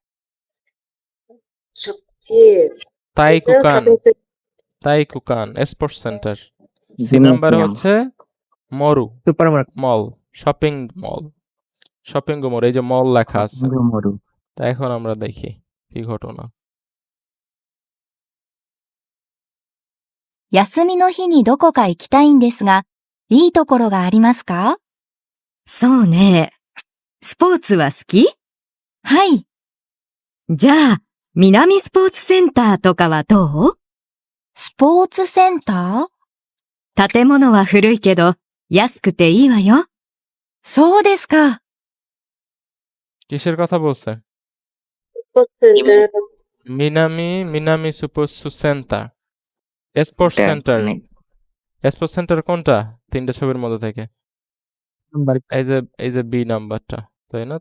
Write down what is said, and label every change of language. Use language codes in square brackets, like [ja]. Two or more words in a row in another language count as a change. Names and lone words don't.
[ja] 体育館、体育館 [en] sports center. [bn] সি নাম্বারে হচ্ছে মরু সুপারমার্কেট। মল, [en] shopping mall, shopping mall, [bn] এই যে মল লেখা আছে। মরু। তা এখন আমরা দেখি কি ঘটনা। [ja] 休みの日にどこか行きたいんですが、いいところがありますか？そうね。スポーツは好き？はい。じゃあ、南スポーツセンターとかはどう？スポーツセンター？建物は古いけど、安くていいわよ。そうですか。 [bn] কিসের কথা বলছে? [ja] 南 スポーツ センター, [en] sports center. sports center [bn] কোনটা 3টে ছবির মধ্যে থেকে? এই যে বি নাম্বারটা, তাই না?